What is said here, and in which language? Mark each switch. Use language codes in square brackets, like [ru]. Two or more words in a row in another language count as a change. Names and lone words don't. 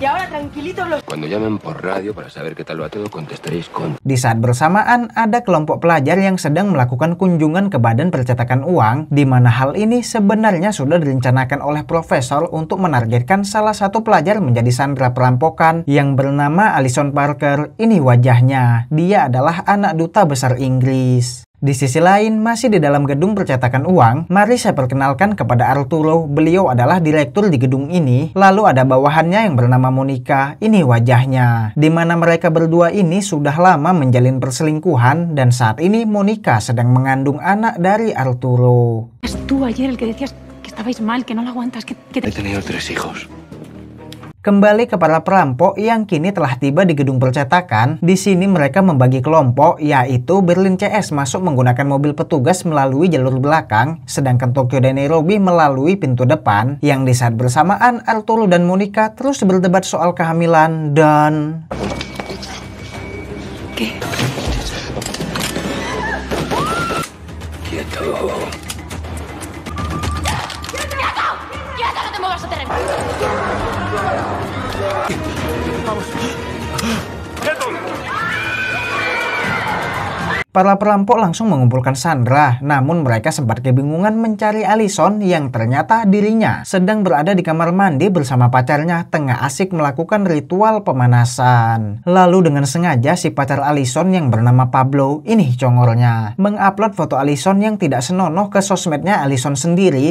[es] Cuando llamen por radio para saber qué tal va todo, contestaréis con... [id] Di saat bersamaan, ada kelompok pelajar yang sedang melakukan kunjungan ke badan percetakan uang, di mana hal ini sebenarnya sudah direncanakan oleh profesor untuk menargetkan salah satu pelajar menjadi sandera perampokan yang bernama Alison Parker. Ini wajahnya, dia adalah anak duta besar Inggris. Di sisi lain, masih di dalam gedung percetakan uang, mari saya perkenalkan kepada Arturo. Beliau adalah direktur di gedung ini. Lalu ada bawahannya yang bernama Monica. Ini wajahnya. Di mana mereka berdua ini sudah lama menjalin perselingkuhan dan saat ini Monica sedang mengandung anak dari Arturo. [es] Es tú ayer el que decías que estabais mal, que no lo aguantas, que He tenido 3 hijos. [id] Kembali ke para perampok yang kini telah tiba di gedung percetakan. Di sini mereka membagi kelompok, yaitu Berlin CS masuk menggunakan mobil petugas melalui jalur belakang, sedangkan Tokyo dan Nairobi melalui pintu depan. Yang di saat bersamaan Arturo dan Monica terus berdebat soal kehamilan dan... [es] ¿Qué? Quieto. ¡Quieto, no te muevas a terreno! [id] Para perampok langsung mengumpulkan Sandra, namun mereka sempat kebingungan mencari Alison yang ternyata dirinya sedang berada di kamar mandi bersama pacarnya tengah asik melakukan ritual pemanasan. Lalu dengan sengaja si pacar Alison yang bernama Pablo, ini congornya, mengupload foto Alison yang tidak senonoh ke sosmednya Alison sendiri.